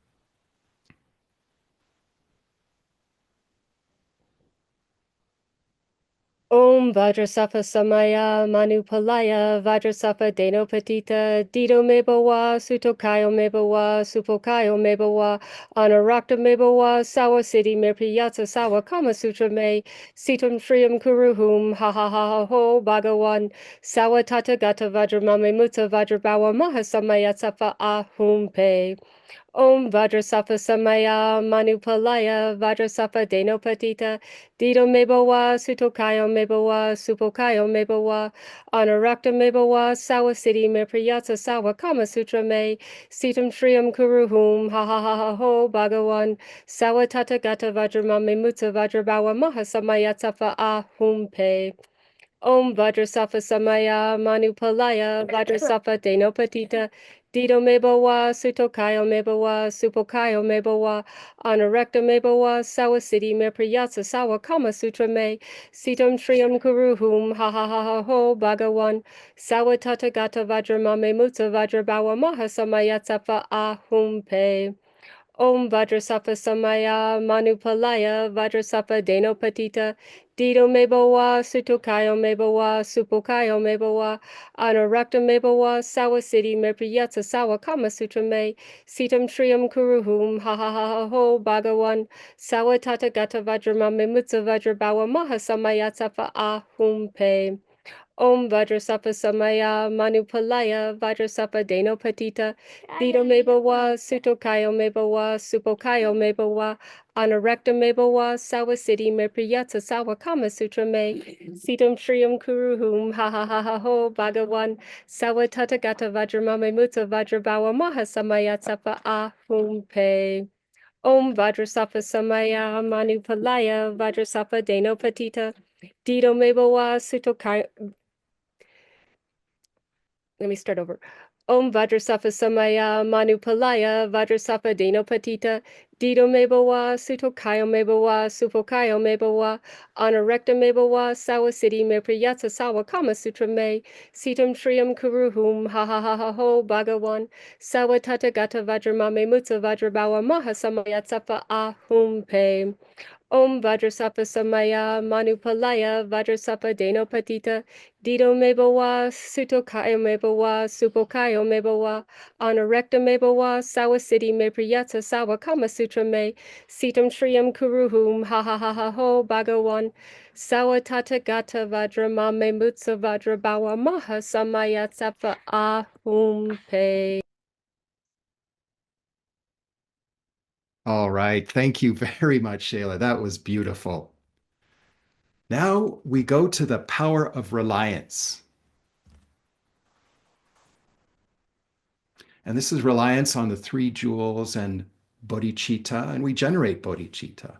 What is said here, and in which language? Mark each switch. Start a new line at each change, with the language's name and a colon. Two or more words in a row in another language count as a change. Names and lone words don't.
Sanskrit: Om Vajrasattva Samaya Manupalaya Vajrasattva Denopatita Dido Mebawa Sutokayo Mebawa Supokayo Mebawa Anarakta Mebawa Sawa Siddhi Mirpriyatsa Sawa Kama Sutra Me Sitam Shriyam Kuruhum Ha Ha Ha Ho Bhagawan Sawa Tathagata Vajramame Mutta Vajrabawa Mahasamayatsafa Ahum Pe Om Vajrasattva Samaya Manupalaya Vajrasattva Denopatita Dido Mebawa Sutokayo Mebawa Supokayo Mebawa Anarakta Mebawa Sawa Siddhi Mirpriyatsa Sawa Kama Sutra Me Sitam Shriyam Kuruhum Ha Ha Ha Ha Ho Bhagawan Sawa Tathagata Vajramame Mutta Vajrabawa Mahasamayatsafa Ahum Pe Om Vajrasattva Samaya Manupalaya Vajrasattva Denopatita Dido Mebawa Sutokayo Mebawa Supokayo Mebawa Anarekta Mebawa Sawa Siddhi Mirpriyatsa Sawa Kama Sutra Me Sitam Shriyam Kuruhum Ha Ha Ha Ha Ho Bhagawan Sawa Tathagata Vajramame Mutta Vajrabawa Mahasamayatsafa Ahum Pe Om Vajrasattva Samaya Manupalaya Vajrasattva Denopatita Dido Mebawa Sutokayo Mebawa Supokayo Mebawa Anarakta Mebawa Sawa Siddhi Mirpriyatsa Sawa Kama Sutra Me Sitam Shriyam Kuruhum Ha Ha Ha Ha Ho Bhagawan Sawa Tathagata Vajramame Mutta Vajrabawa Mahasamayatsafa Ahum Pe Om Vajrasattva Samaya Manupalaya Vajrasattva Denopatita Dido Mebawa Sutokayo Mebawa Supokayo Mebawa Anarekta Mebawa Sawa Siddhi Mirpriyatsa Sawa Kama Sutra Me Sitam Shriyam Kuruhum Ha Ha Ha Ha Ho Bhagawan Sawa Tathagata Vajramame Mutta Vajrabawa Mahasamayatsafa Ahum Pe Om Vajrasattva Samaya Manupalaya Vajrasattva Denopatita Dido Mebawa Sutokayo
English: Let me start over.
Sanskrit: Om Vajrasattva Samaya Manupalaya Vajrasattva Denopatita Dido Mebawa Sutokayo Mebawa Supokayo Mebawa Anarekta Mebawa Sawa Siddhi Mirpriyatsa Sawa Kama Sutra Me Sitam Shriyam Kuruhum Ha Ha Ha Ha Ho Bhagawan Sawa Tathagata Vajramame Mutta Vajrabawa Mahasamayatsafa Ahum Pe Om Vajrasattva Samaya Manupalaya Vajrasattva Deno Patita Dido Mebawa Sutokaya Mebawa Supokaya Mebawa Anarekta Mebawa Sawa Siddhi Me Priyata Sawa Kama Sutra Me Sitam Shriyam Kuruhum Ha Ha Ha Ha Ho Bhagawan Sawa Tata Gata Vajra Mame Mutsa Vajra Bawa Maha Samaya Sattva Ahum Pe.
English: All right. Thank you very much, Shayla. That was beautiful. Now we go to the power of reliance. And this is reliance on the three jewels and bodhicitta, and we generate bodhicitta.